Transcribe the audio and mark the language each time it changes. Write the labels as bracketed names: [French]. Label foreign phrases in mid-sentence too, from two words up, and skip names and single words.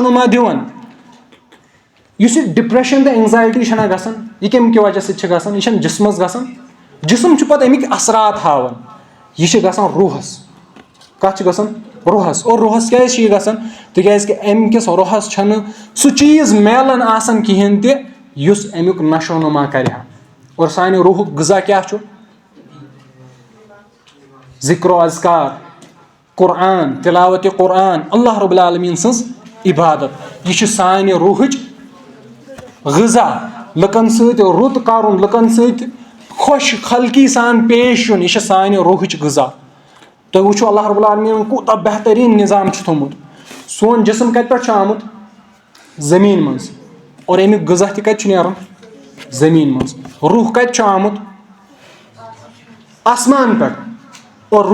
[Kashmiri] نما دِوان یُس یہِ ڈِپریشن تہٕ اینزایٹی چھنہ گژھان یہِ کَمہِ کہِ وجہ سۭتۍ چھِ گژھان یہِ چھنہٕ جسمس گژھان جسم چھُ پتہٕ اَمِکۍ اثرات ہاوان یہِ چھِ گژھان روحس کَتھ چھِ گژھان روحس اور روحس کیازِ چھِ یہِ گژھان تِکیازِ کہِ اَمہِ کِس روحس چھنہٕ سُہ چیٖز میلان آسان کِہینۍ تہِ یُس اَمیُک نشو نما کرِ ہا اور سانہِ روحُک غذا کیاہ چھُ ذِکر و اذکار قرآن تِلاوتِ قرآن [Arabic] اللہ رب العالمیٖن [Kashmiri] سٕنٛز عبادت یہِ چھِ سانہِ روحٕچ غذا لُکن سۭتۍ رُت کرُن لُکن سۭتۍ خۄش خلقی سان پیش یُن یہِ چھِ سانہِ روحٕچ غذا تُہۍ وٕچھِو [Arabic] اللہ رب العالمیٖنن [Kashmiri] کوٗتاہ بہتریٖن نظام چھُ تھوٚمُت سون جسم کَتہِ پٮ۪ٹھ چھُ آمُت زٔمیٖن منٛز اور اَمیُک غذا تہِ کَتہِ چھُ نیران زٔمیٖن منٛز روح کَتہِ چھُ آمُت آسمان پٮ۪ٹھ اور